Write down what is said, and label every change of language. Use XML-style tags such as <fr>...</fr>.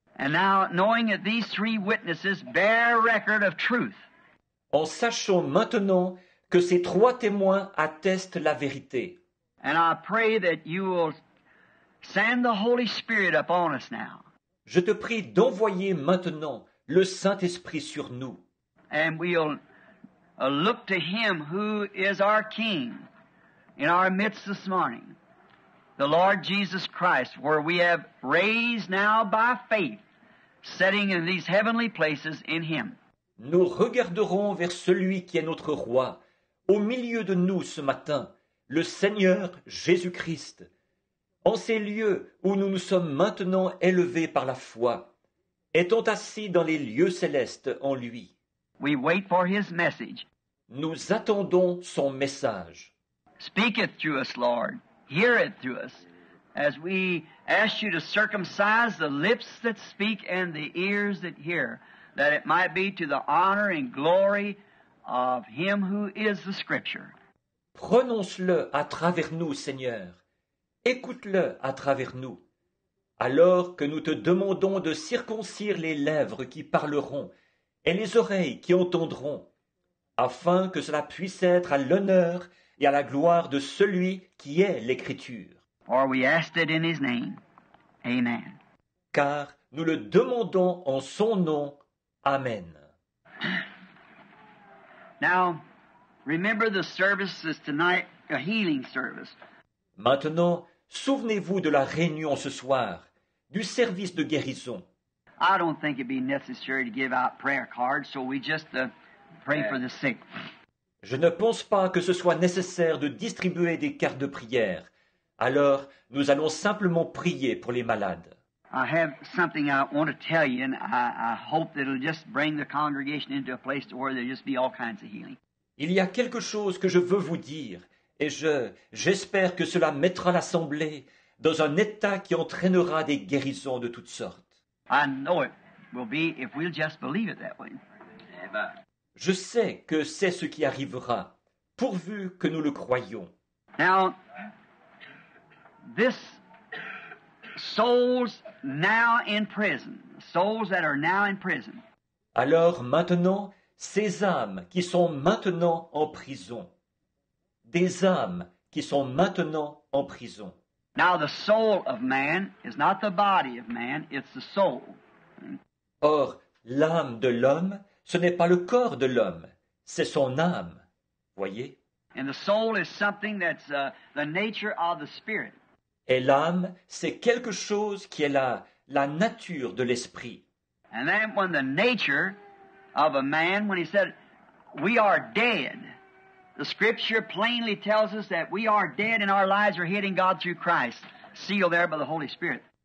<en>And now, knowing that these 3 witnesses bear record of truth,</en> <fr>En sachant maintenant que ces 3 témoins attestent la vérité.</fr> <en>and I pray that you will send the Holy Spirit upon us now,</en> <fr>Je te prie d'envoyer maintenant le Saint-Esprit sur nous.</fr> <en>and we'll look to him who is our King in our midst this morning, the Lord Jesus Christ, where we have raised now by faith, sitting in these heavenly places in him.</en> <fr>Nous regarderons vers celui qui est notre roi, au milieu de nous ce matin, le Seigneur Jésus-Christ, en ces lieux où nous nous sommes maintenant élevés par la foi, étant assis dans les lieux célestes en lui.</fr> <en>We wait for his message.</en> <fr>Nous attendons son message.</fr> <en>Speak it through us, Lord. Hear it through us, as we ask you to circumcise the lips that speak and the ears that hear, that it might be to the honor and glory of him who is the Scripture.</en> <fr>Prononce-le à travers nous, Seigneur. Écoute-le à travers nous. Alors que nous te demandons de circoncire les lèvres qui parleront et les oreilles qui entendront, afin que cela puisse être à l'honneur et à la gloire de celui qui est l'Écriture.</fr> <en>For we asked it in his name. Amen.</en> <fr>Car nous le demandons en son nom. Amen.</fr> <en>Now, remember the service is tonight, a healing service.</en> <fr>Maintenant, souvenez-vous de la réunion ce soir, du service de guérison.</fr> <en>I don't think it'd be necessary to give out prayer cards, so we just pray for the sick.</en> <fr>Je ne pense pas que ce soit nécessaire de distribuer des cartes de prière. Alors, nous allons simplement prier pour les malades.</fr> <en>I have something I want to tell you, and I hope that it'll just bring the congregation into a place to where there'll just be all kinds of healing.</en> <fr>Il y a quelque chose que je veux vous dire, et j'espère que cela mettra l'Assemblée dans un état qui entraînera des guérisons de toutes sortes.</fr> <en>I know it will be if we'll just believe it that way.</en> <fr>Je sais que c'est ce qui arrivera, pourvu que nous le croyions.</fr> <en>Now, this souls now in prison, souls that are now in prison,</en> <fr>Alors maintenant, ces âmes qui sont maintenant en prison, des âmes qui sont maintenant en prison.</fr> <en>now the soul of man is not the body of man, it's the soul.</en> <fr>Or, l'âme de l'homme, ce n'est pas le corps de l'homme, c'est son âme. Voyez?</fr> <en>And the soul is something that's the nature of the spirit.</en> <fr>Et l'âme, c'est quelque chose qui est la nature de l'esprit.</fr> <en>And then when the nature of a man, when he said, we are dead, the Scripture plainly tells us that we are dead and our lives are hid in God through Christ. sealed there by the Holy Spirit.</en>